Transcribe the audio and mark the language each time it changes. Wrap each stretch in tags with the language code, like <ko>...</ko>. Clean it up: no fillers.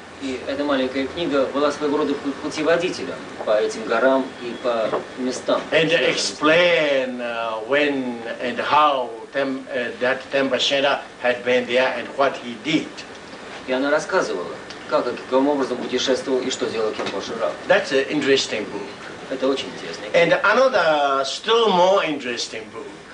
<ru>И эта маленькая книга была своего рода путеводителем по этим горам и по местам.</ru> <en>And explain when and how that Temba Shenda had been there and what he did.</en> <ru>И она рассказывала, как и каким образом путешествовал и что делал Кемпо Раб.</ru> <en>That's an interesting book.</en> <ru>Это очень интересно.</ru> <en>And another still more interesting book</en>